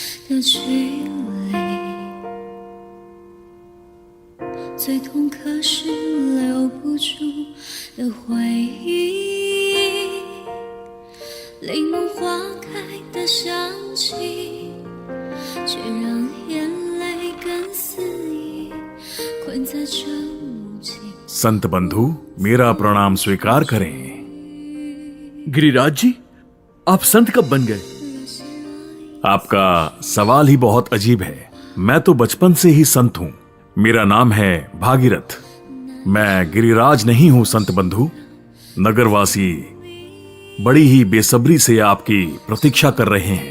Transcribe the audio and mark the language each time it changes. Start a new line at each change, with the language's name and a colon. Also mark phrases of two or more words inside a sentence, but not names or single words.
Chinese: 的距离，最痛可是留不住的回忆，柠檬花开的香气，却让眼泪跟肆意困在这无尽。
Hindi: संत बंधु, मेरा प्रणाम स्वीकार करें। गिरिराज जी, आप संत कब बन गए? आपका सवाल ही बहुत अजीब है। मैं तो बचपन से ही संत हूँ। मेरा नाम है भागीरथ। मैं गिरिराज नहीं हूँ संत बंधु। नगरवासी बड़ी ही बेसब्री से आपकी प्रतीक्षा कर रहे हैं।